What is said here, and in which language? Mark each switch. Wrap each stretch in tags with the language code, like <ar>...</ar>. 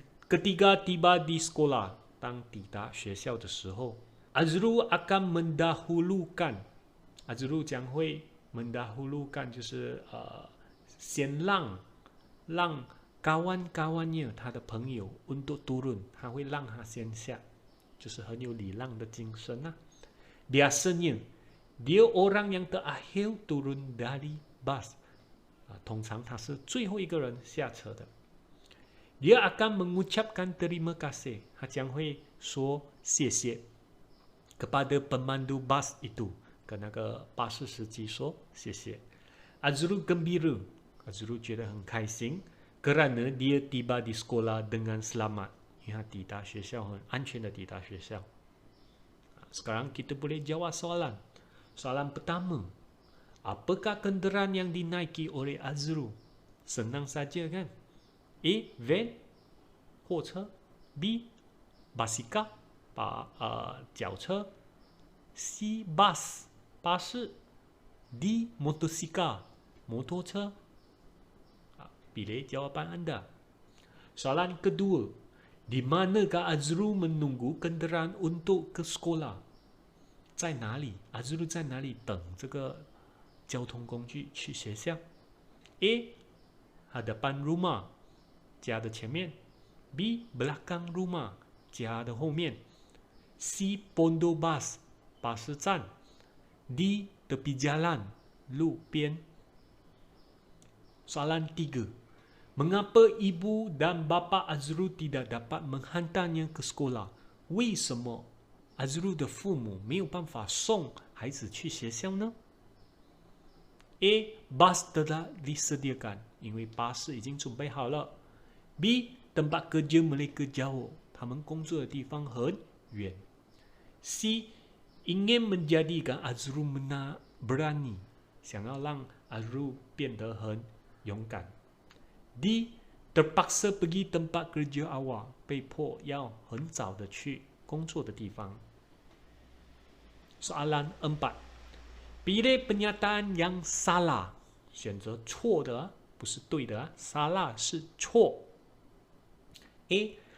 <ms>ketika tiba di sekolah,</ms> <zh>当抵达学校的时候</zh> <ms>Azrul akan mendahulukan,</ms> <zh>Azrul 将会</zh> <ms>mendahulukan</ms> <zh>就是先让</zh> <ms>kawan-kawannya</ms> <zh>他的朋友</zh> <ms>untuk turun,</ms> <zh>他会让他先下，就是很有礼让的精神啊。</zh> <ms>biasanya dia orang yang terakhir turun dari bus,</ms> <zh>通常他是最后一个人下车的。</zh> <ms>dia akan mengucapkan terima kasih,</ms> <zh>他将会说谢谢</zh> <ms>kepada pemandu bus itu,</ms> <zh>跟那个巴士司机说谢谢。</zh> <ms>Azrul gembira, Azrul</ms> <zh>觉得很开心</zh> <ms>kerana dia tiba di sekolah dengan selamat,</ms> <zh>因为他抵达学校很安全的抵达学校。</zh> <ms>Sekarang kita boleh jawab soalan. Soalan pertama, apakah kenderaan yang dinaiki oleh Azrul? Senang saja kan? A. van, 货车 B. basikal, 脚车 C. bus, 巴士 D. motosikal, 摩托车 Pilih jawapan anda. Soalan kedua, di manakah Azrul menunggu kenderaan untuk ke sekolah?</ms> <zh>在哪里 Azrul 在哪里等这个交通工具去学校 A.</zh> <ms>hadapan rumah,</ms> <zh>家的前面</zh> <ms>B. belakang rumah,</ms> <zh>家的后面</zh> <ms>C. pondok bas,</ms> <zh>巴士站</zh> <ms>D. tepi jalan,</ms> <zh>路边</zh> <ms>Soalan 3, mengapa ibu dan bapa Azrul tidak dapat menghantarnya ke sekolah?</ms> <zh>为什么 Azrul 的父母没有办法送孩子去学校呢？A.</zh> <ms>bas telah disediakan,</ms> <zh>因为巴士已经准备好了</zh> <ms>B. tempat kerja mereka jauh,</ms> <zh>他们工作的地方很远</zh> <ms>C. ingin menjadikan Azrul berani,</ms> <zh>想要让 Azrul 变得很勇敢</zh> <ms>D. terpaksa pergi tempat kerja awal,</ms> <zh>被迫要很早的去工作的地方</zh> <ms>Soalan 4, pilih pernyataan yang salah,</ms> <zh>选择错的不是对的</zh> <ms>salah</ms> <zh>是错</zh> <ms>A.</ms>